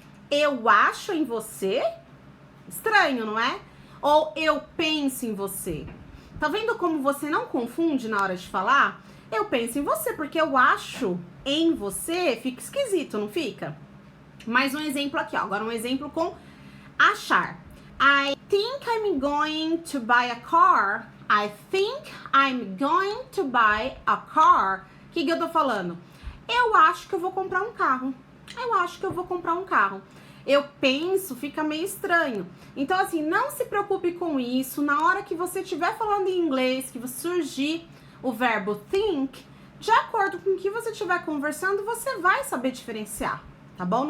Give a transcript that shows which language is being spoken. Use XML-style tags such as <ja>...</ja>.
<pt>Eu acho em você? Estranho, não é? Ou eu penso em você. Tá vendo como você não confunde na hora de falar? Eu penso em você, porque eu acho em você, fica esquisito, não fica? Mais um exemplo aqui, ó. Agora um exemplo com achar.</pt> <en>I think I'm going to buy a car. I think I'm going to buy a car.</en> <pt>O que eu tô falando? Eu acho que eu vou comprar um carro. Eu acho que eu vou comprar um carro. Eu penso, fica meio estranho. Então, assim, não se preocupe com isso. Na hora que você estiver falando em inglês, que surgir o verbo think, de acordo com o que você estiver conversando, você vai saber diferenciar, tá bom?</pt>